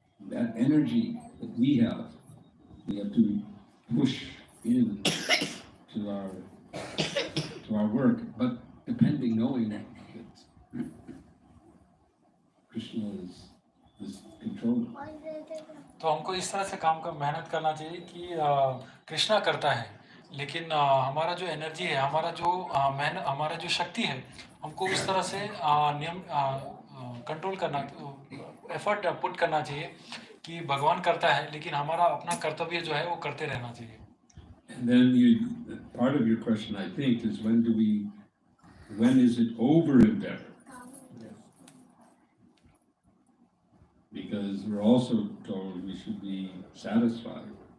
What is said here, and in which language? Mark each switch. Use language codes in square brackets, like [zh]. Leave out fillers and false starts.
[en] That energy that we have to push in to our work, but knowing that Krishna is controlling. [hi] तो हमको इस तरह से काम का मेहनत करना चाहिए कि कृष्णा करता है, लेकिन हमारा जो एनर्जी है, हमारा जो शक्ति है, हमको इस तरह से नियम कंट्रोल करना, [en] effort put [hi] करना चाहिए कि भगवान करता है, लेकिन हमारा अपना कर्तव्य जो है वो करते रहना चाहिए। [en] And then part of your question, I think, is when is it over endeavor? Because we're also told we should be satisfied.